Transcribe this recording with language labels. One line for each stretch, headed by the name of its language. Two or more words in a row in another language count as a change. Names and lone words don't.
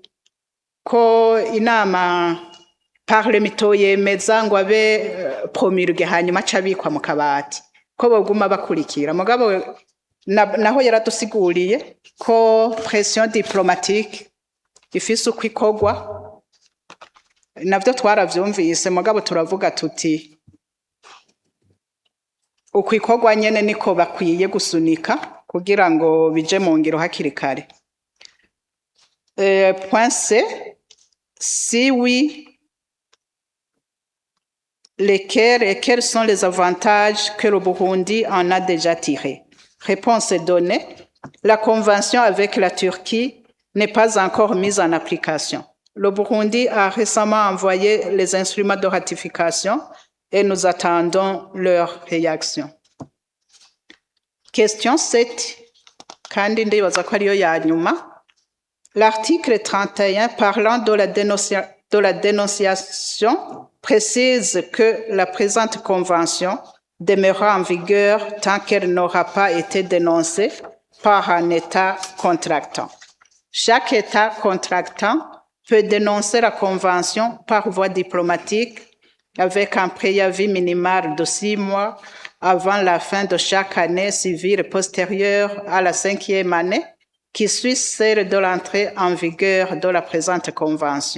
Rundi: ko inama parlemento yemeza ngo abe promulgué hanyuma cabikwa mu kabati ko boguma bakurikira mugabo naho yaradusiguriye ko
French: pression diplomatique
Rundi: ifise uko ikogwa navyo twaravyumvise mugabo turavuga tuti uko ikogwa nyene niko bakwiye gusunika kugira ngo bije mu ngiro hakiri kare.
French: Point C. Si oui, lesquels et quels sont les avantages que le Burundi en a déjà tirés? Réponse est donnée. La convention avec la Turquie n'est pas encore mise en application. Le Burundi a récemment envoyé les instruments de ratification et nous attendons leur réaction. Question 7.
Rundi: Kandi ndibaza ko ariyo ya nyuma.
French: L'article 31 parlant de la dénonciation précise que la présente convention demeurera en vigueur tant qu'elle n'aura pas été dénoncée par un État contractant. Chaque État contractant peut dénoncer la convention par voie diplomatique avec un préavis minimal de 6 mois avant la fin de chaque année civile postérieure à la 5e année, qui suit celle de l'entrée en vigueur de la présente convention.